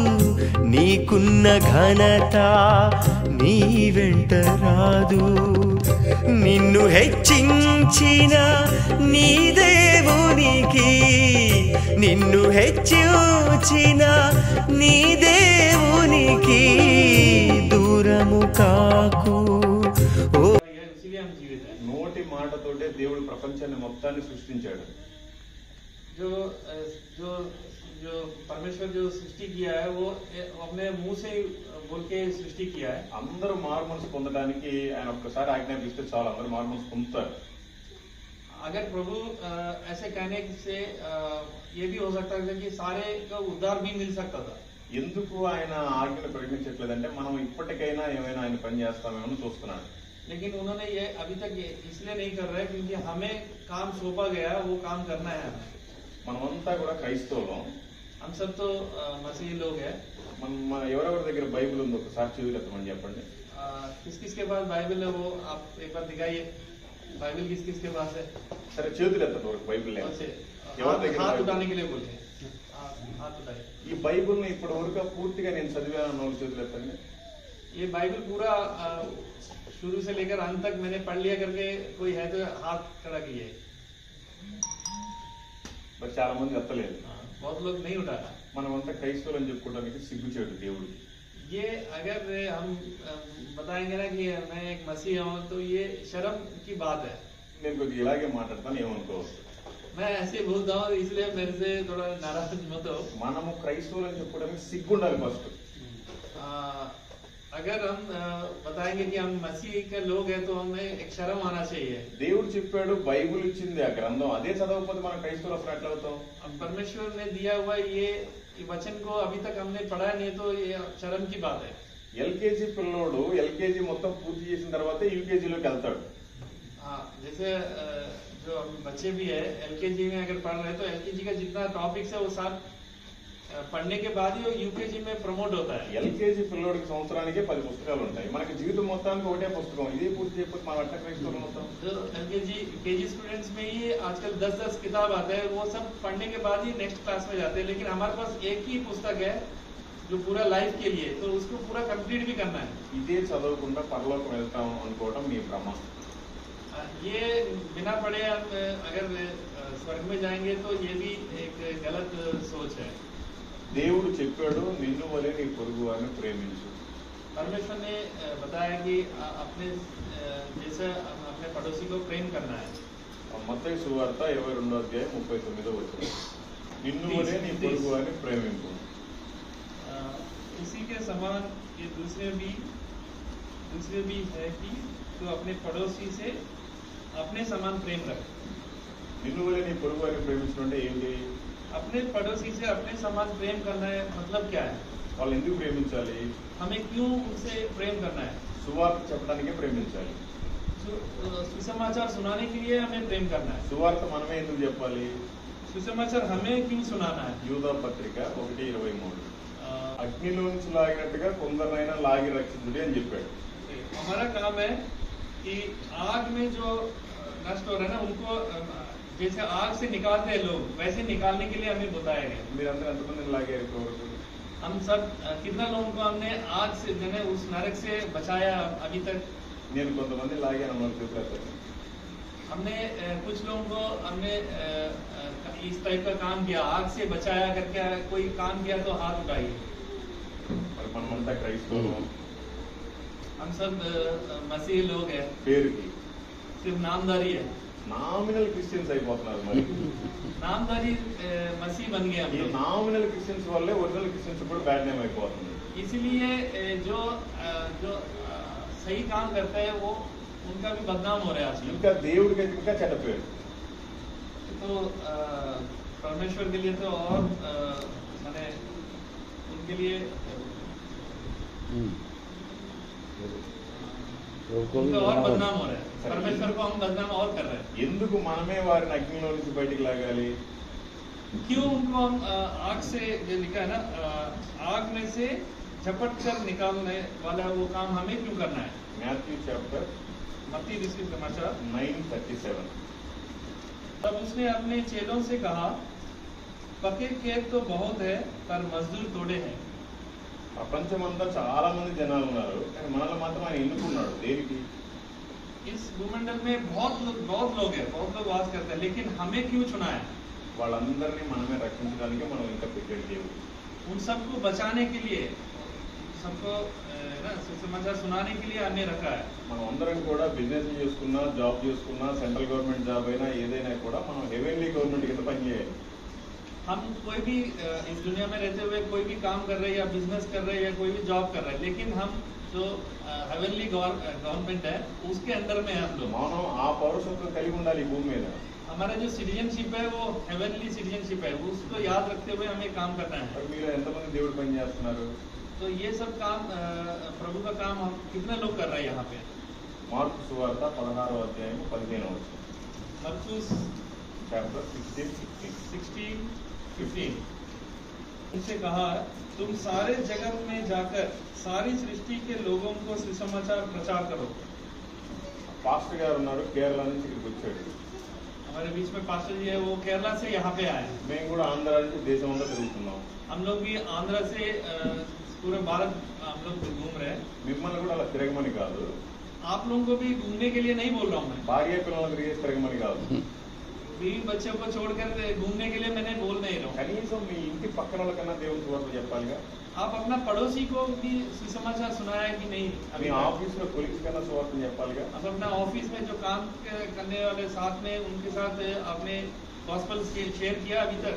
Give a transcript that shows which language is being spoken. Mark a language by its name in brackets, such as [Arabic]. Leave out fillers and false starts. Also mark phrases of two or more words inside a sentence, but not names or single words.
[Telugu] నీకున్న ఘనత నీ వెంట రాదు నిన్ను హెచ్చించిన నీ దేవునికి నిన్ను హెచ్చించిన నీ దేవునికి దూరము కాకు [Hindi] इसीलिए हम जीवित हैं। [Telugu] నోటి మాటతోటే దేవుడు ప్రపంచాన్ని మొత్తాన్ని సృష్టించాడు [Hindi] जो जो जो परमेश्वर जो सृष्टि किया है वो अपने मुंह से बोल के सृष्टि किया है। [Telugu] అందరూ మారుమనసు పొందడానికి ఆయన ఒక్కసారి ఆజ్ఞాపిస్తే చాలు అందరూ మారుమనసు పొందుతారు [Hindi] अगर प्रभु ऐसे कहने से ये भी हो सकता है कि सारे का उद्धार भी मिल सकता था। [Telugu] ఎందుకు ఆయన ఆజ్ఞను ప్రకటించట్లేదంటే మనం ఇప్పటికైనా ఏమైనా ఆయన పని చేస్తామేమో చూస్తున్నాడు [Hindi] लेकिन उन्होंने ये अभी तक इसलिए नहीं कर रहे क्योंकि हमें काम सौंपा गया वो काम करना है हमें। [Telugu] మనమంతా కూడా క్రైస్తవులం [Hindi] हम सब तो मसीही लोग हैं। [Telugu] మన ఎవరెవరి దగ్గర బైబిల్ ఉందో ఒకసారి చదివేద్దామని చెప్పండి [Hindi] किस किस के पास बाइबल है वो आप एक बार दिखाइए। बाइबल किस किस के पास है? [Telugu] సరే చేతులు ఎత్తండి వరకు బైబిల్ లేదు [Hindi] ऐसे [Telugu] ఎవరి దగ్గర [Hindi] हाथ [Telugu] బైబిల్? [Hindi] उठाने के लिए बोलिए। हाथ उठाइए। [Telugu] ఈ బైబిల్ ని ఇప్పటి వరకు పూర్తిగా నేను చదివాను వాళ్ళు చేతులు ఎత్తండి [Hindi] ये बाइबल पूरा शुरू से लेकर अंत तक मैंने पढ़ लिया करके कोई है तो हाथ खड़ा कीजिए। [Telugu] మరి చాలా మంది ఎత్తలేదు [Hindi] बहुत लोग नहीं उठाया। [Telugu] మనమంతా క్రైస్తవులు అని చెప్పుకోవడానికి సిగ్గుచేటు దేవుడికి [Hindi] ये अगर हम बताएंगे ना कि मैं एक मसीह हूँ तो ये शर्म की बात है। [Telugu] నేను కొద్దిగా ఇలాగే మాట్లాడతాను ఏమనుకోవచ్చు [Hindi] मैं ऐसे बोलता हूँ इसलिए मेरे से थोड़ा नाराज मत हो। [Telugu] మనము క్రైస్తవులు అని చెప్పుకోవడానికి సిగ్గుండాలి ఫస్ట్ [Hindi] अगर हम बताएंगे कि हम मसीह के लोग हैं तो हमें एक शर्म आना चाहिए। [Telugu] దేవుడు చెప్పాడు బైబిల్ ఇచ్చింది ఆ గ్రంథం అదే చదవకపోతే మన క్రైస్తవులు అసలు ఎట్లా అవుతాం [Hindi] अब परमेश्वर ने दिया हुआ ये वचन को अभी तक हमने पढ़ा नहीं तो ये शर्म की बात है। [Telugu] ఎల్కేజీ పిల్లోడు ఎల్కేజీ మొత్తం పూర్తి చేసిన తర్వాత యూకేజీలోకి వెళ్తాడు [Hindi] हाँ जैसे जो बच्चे भी है एलकेजी में अगर पढ़ रहे हैं तो एलकेजी का जितना टॉपिक्स है वो सब पढ़ने के बाद ही वो यूकेजी में प्रमोट होता है। [Telugu] ఎల్కేజీ పిల్లోడికి సంవత్సరానికి 10 పుస్తకాలు ఉంటాయి మనకి జీవితం మొత్తానికి ఒకటే పుస్తకం ఇదే పూర్తి చేయకపోతే మనం ఎట్లా క్రైస్తవులు అవుతాం [Hindi] जो एलकेजी केजी स्टूडेंट्स में ही आजकल 10-10 किताब आता है वो सब पढ़ने के बाद ही [English] next class [Hindi] में जाते हैं लेकिन हमारे पास एक ही पुस्तक है जो पूरा लाइफ के लिए तो उसको पूरा कंप्लीट भी करना है। [Telugu] ఇదే చదవకుండా పరలోకం వెళ్తాం అనుకోవడం మీ భ్రమ [Hindi] ये बिना पढ़े हम अगर स्वर्ग में जाएंगे तो ये भी एक गलत सोच है। [Telugu] దేవుడు చెప్పాడు నిన్ను వలె నీ పొరుగు వారిని ప్రేమించు [Hindi] परमेश्वर ने बताया कि अपने जैसे अपने पड़ोसी को प्रेम करना है। [Telugu] మత్తయి సువార్త 22వ అధ్యాయం 39వ వచనం నిన్ను వలె నీ పొరుగు వారిని ప్రేమించు [Hindi] इसी के समान ये दूसरे भी है कि तो अपने पड़ोसी से अपने समान प्रेम रख। [Telugu] నిన్ను వలె నీ పొరుగు వారిని ప్రేమించడం అంటే ఏంటి? [Hindi] अपने पड़ोसी से अपने समान प्रेम करना है मतलब क्या है? [Telugu] వాళ్ళు ఎందుకు ప్రేమించాలి? [Hindi] हमें क्यों उनसे प्रेम करना है? [Telugu] సువార్త చెప్పడానికే ప్రేమించాలి. [Hindi] सुसमाचार सुनाने के लिए हमें प्रेम करना है। [Telugu] సువార్త మనమే ఎందుకు చెప్పాలి? [Hindi] सुसमाचार हमें क्यों सुनाना है? [Telugu] యూదా పత్రిక 1:23 అగ్నిలో నుంచి లాగినట్టుగా కొందరినైనా లాగి రక్షించుడి అని చెప్పాడు. [Hindi] हमारा काम है कि आग में जो नष्ट हो रहा है ना उनको जैसे आग से निकालते हैं लोग वैसे निकालने के लिए हमें बताया गया। [Telugu] మీరందరూ ఎంతమందిని లాగారు ఇప్పటివరకు? [Hindi] हम सब कितना लोगों को हमने आग से मैंने उस नरक से बचाया अभी तक? [Telugu] నేను కొంతమంది లాగాను అన్నారు చూపెడతాను. [Hindi] हमने कुछ लोगों को हमने इस टाइप का काम किया, आग से बचाया करके कोई काम किया तो हाथ उठाइए। [Telugu] మరి మనమంతా క్రైస్తవులు, [Hindi] हम सब मसीह लोग हैं, [Telugu] పేరుకి [Hindi] सिर्फ नामदारी है, [English] nominal Christians [Telugu] అయిపోతున్నారు. మరి [Hindi] नामदारी मसीह बन गए हम [Telugu] ఈ [Hindi] लोग। [English] nominal Christians [Telugu] వల్లే [English] original Christians [Telugu] కూడా [English] bad name [Telugu] అయిపోతుంది. [Hindi] इसलिए जो जो सही काम करता है वो उनका भी बदनाम हो रहा है आजकल। [Telugu] ఇంకా దేవుడికి ఇంకా చెడ్డ పేరు. [Hindi] तो परमेश्वर के लिए तो और माने उनके लिए उनका और बदनाम हो रहा है, परमेश्वर को हम बदनाम और कर रहे हैं। [Telugu] ఎందుకు మనమే వారిని అగ్నిలో నుంచి బయటికి లాగాలి? [Hindi] क्यों उनको हम आग से जो लिखा है ना आग में से झपट कर निकालने वाला वो काम हमें क्यों करना है? [Telugu] మాథ్యూ చాప్టర్ [Hindi] मत्ती समाचार 9:37 तब उसने अपने चेलों से कहा, पके खेत तो बहुत है पर मजदूर थोड़े हैं। [Telugu] ప్రపంచమంతా చాలా మంది జనాలు ఉన్నారు, కానీ మనల్ని మాత్రం ఆయన ఎన్నుకున్నాడు. దేనికి? [Hindi] इस भूमंडल में बहुत लोग हैं, बहुत लोग वास करते हैं, लेकिन हमें क्यों चुना है? [Telugu] వాళ్ళందరినీ మనమే రక్షించడానికి మనం ఇంకా పెట్టాడు దేవుడు. [Hindi] उन सबको बचाने के लिए, सबको ना सुसमाचार सुनाने के लिए हमें रखा है। [Telugu] మనం అందరం కూడా బిజినెస్ చేసుకున్నా, జాబ్ చేసుకున్నా, [English] central government job [Telugu] అయినా ఏదైనా కూడా మనం [English] heavenly government [Telugu] కింద పనిచేయాలి. [Hindi] हम कोई भी इस दुनिया में रहते हुए कोई भी काम कर रहे हैं या बिजनेस कर रहे हैं या कोई भी जॉब कर रहे हैं, लेकिन हम जो [English] heavenly government [Hindi] है उसके अंदर में हम लोग, [Telugu] మనం ఆ పౌరసత్వం కలిగి ఉండాలి ఈ భూమి మీద. [Hindi] हमारा जो सिटीजनशिप है वो [English] heavenly citizenship [Hindi] है, उसको याद रखते हुए हमें काम करना है। [Telugu] మరి మీరు ఎంతమంది దేవుడు పని చేస్తున్నారు? [Hindi] तो ये सब काम प्रभु का काम हम कितने लोग कर रहे हैं यहाँ पे? [Telugu] మార్కు సువార్త 16:15 [Hindi] मरकुस [Telugu] చాప్టర్ 16:16 [Hindi] 16:15 उनसे कहा, तुम सारे जगत में जाकर सारी सृष्टि के लोगों को सुसमाचार प्रचार करो। [Telugu] పాస్టర్ గారు ఉన్నారు, కేరళ నుంచి ఇక్కడికి వచ్చాడు. [Hindi] हमारे बीच में पास्टर जी है, वो केरला से यहाँ पे आए। [Telugu] మేము కూడా ఆంధ్ర నుంచి దేశం అంతా తిరుగుతున్నాం. [Hindi] हम लोग भी आंध्रा से पूरे भारत हम लोग घूम रहे हैं। [Telugu] మిమ్మల్ని కూడా అలా తిరగమని కాదు, [Hindi] आप लोगों को भी घूमने के लिए नहीं बोल रहा हूँ मैं, [Telugu] భార్య పిల్లలను తిరిగేసి తిరగమని కాదు. [Hindi] बीवी बच्चों को छोड़कर घूमने के लिए मैंने बोल नहीं रहा हूँ। [Telugu] కనీసం మీ ఇంటి పక్కన వాళ్ళకన్నా దేవుని సువార్త చెప్పాలిగా. [Hindi] आप अपना पड़ोसी को भी सुसमाचार सुनाया कि नहीं? [Telugu] మీ [Hindi] अभी [Telugu] ఆఫీస్ లో కొలీగ్స్ కన్నా సువార్త చెప్పాలిగా. [Hindi] आप अपना ऑफिस में जो काम करने वाले साथ में उनके साथ आपने [English] gospel share [Hindi] किया अभी तक?